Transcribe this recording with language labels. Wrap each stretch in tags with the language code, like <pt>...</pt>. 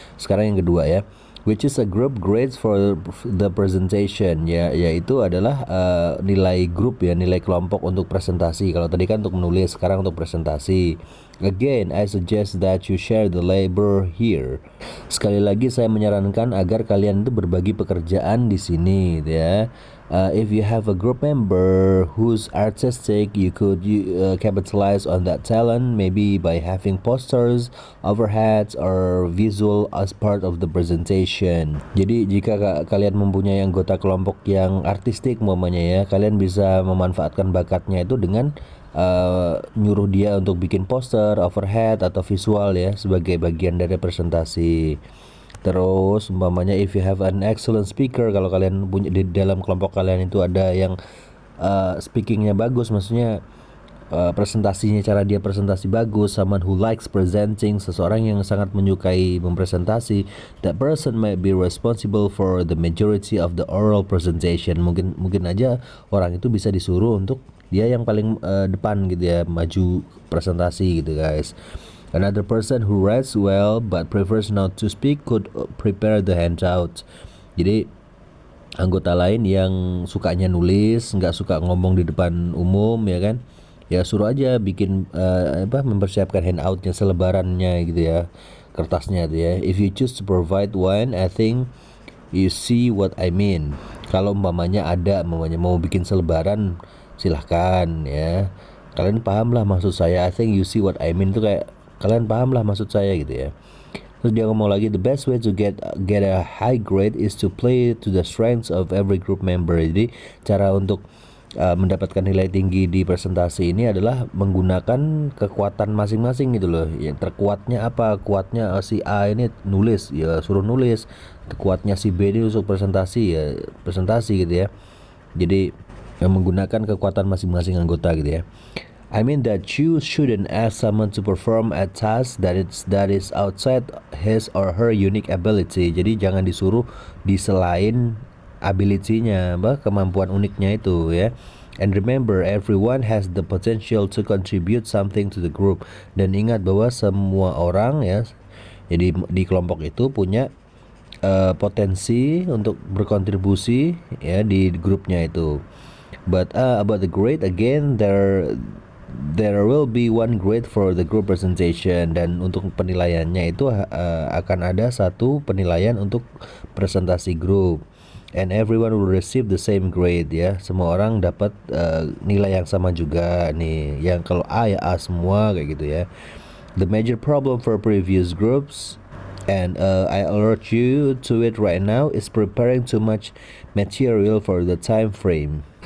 <id>Sekarang yang kedua ya,</id> <en>which is a group grades for the presentation,</en> <id>ya, yaitu adalah nilai grup ya, nilai kelompok untuk presentasi. Kalau tadi kan untuk menulis, sekarang untuk presentasi.</id> <en>Again, I suggest that you share the labor here.</en> <id>Sekali lagi saya menyarankan agar kalian itu berbagi pekerjaan di sini ya.</id> <en>If you have a group member who's artistic, you could capitalize on that talent, maybe by having posters, overheads, or visual as part of the presentation.</en> <id>Jadi jika kalian mempunyai anggota kelompok yang artistik umpamanya ya, kalian bisa memanfaatkan bakatnya itu dengan nyuruh dia untuk bikin poster, overhead, atau visual ya, sebagai bagian dari presentasi. Terus umpamanya</id> <en>if you have an excellent speaker,</en> <id>kalau kalian punya di dalam kelompok kalian itu ada yang speakingnya bagus, maksudnya presentasinya, cara dia presentasi bagus,</id> <en>someone who likes presenting,</en> <id>seseorang yang sangat menyukai mempresentasi,</id> <en>that person might be responsible for the majority of the oral presentation.</en> <id>Mungkin aja orang itu bisa disuruh untuk dia yang paling depan gitu ya, maju presentasi gitu guys.</id> <en>Another person who writes well but prefers not to speak could prepare the handout.</en> <id>Jadi anggota lain yang sukanya nulis, nggak suka ngomong di depan umum ya kan, ya suruh aja bikin mempersiapkan handoutnya, selebarannya gitu ya, kertasnya gitu ya.</id> <en>If you choose to provide one, I think you see what I mean.</en> <id>Kalau umpamanya mau bikin selebaran, silahkan ya, kalian paham lah maksud saya.</id> <en>I think you see what I mean</en> <id>itu kayak kalian paham lah maksud saya gitu ya. Terus dia ngomong lagi,</id> <en>the best way to get a high grade is to play to the strengths of every group member.</en> <id>Jadi cara untuk mendapatkan nilai tinggi di presentasi ini adalah menggunakan kekuatan masing-masing gitu loh. Yang terkuatnya apa? Kuatnya si A ini nulis, ya suruh nulis. Kuatnya si B ini untuk presentasi, ya presentasi gitu ya. Jadi menggunakan kekuatan masing-masing anggota gitu ya.</id> <en>I mean that you shouldn't ask someone to perform a task that is outside his or her unique ability.</en> <id>Jadi jangan disuruh di selain ability-nya, kemampuan uniknya itu ya.</id> <en>And remember, everyone has the potential to contribute something to the group.</en> <id>Dan ingat bahwa semua orang ya, jadi di kelompok itu punya potensi untuk berkontribusi ya di grupnya itu.</id> <en>But about the grade, again, there will be one grade for the group presentation,</en> <id>dan untuk penilaiannya itu akan ada satu penilaian untuk presentasi grup,</id> <en>and everyone will receive the same grade ya.</en> <id>Semua orang dapat nilai yang sama juga nih. Yang kalau A ya A semua kayak gitu ya.</id> <en>The major problem for previous groups, and I alert you to it right now, is preparing too much material for the time frame.</en>